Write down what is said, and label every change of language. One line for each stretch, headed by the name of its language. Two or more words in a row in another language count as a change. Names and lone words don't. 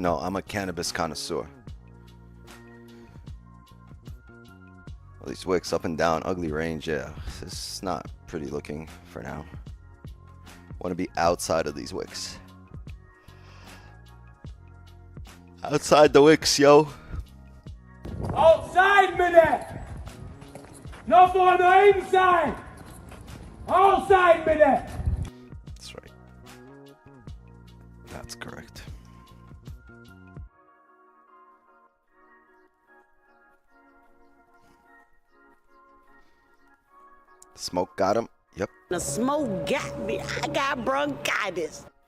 English: No, I'm a cannabis connoisseur. All these wicks up and down, ugly range, yeah. It's not pretty looking for now. Want to be outside of these wicks. Outside the wicks, yo.
Norwegian: Outside med det! Nå får du inside! Outside med det!
English: That's right. That's correct. Smoke got him. Yep. The smoke got me. I got bronchitis.